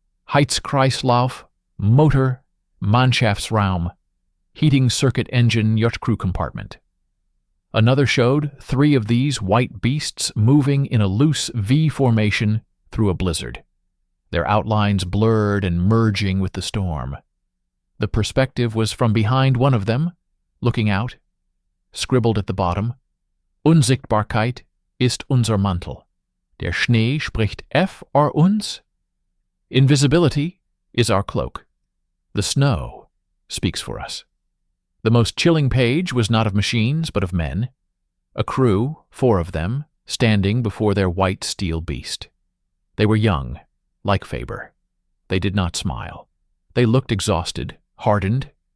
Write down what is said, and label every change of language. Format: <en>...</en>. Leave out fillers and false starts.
<en>Heizkreislauf, Motor, Mannschaftsraum, heating circuit engine yacht crew compartment. Another showed 3 of these white beasts moving in a loose V formation through a blizzard, their outlines blurred and merging with the storm. The perspective was from behind one of them, looking out. Scribbled at the bottom, Unsichtbarkeit ist unser Mantel.</en> <de>Der Schnee spricht für uns.</de> <en>Invisibility is our cloak. The snow speaks for us. The most chilling page was not of machines, but of men. A crew, 4 of them, standing before their white steel beast. They were young, like Faber. They did not smile. They looked exhausted, hardened,</en>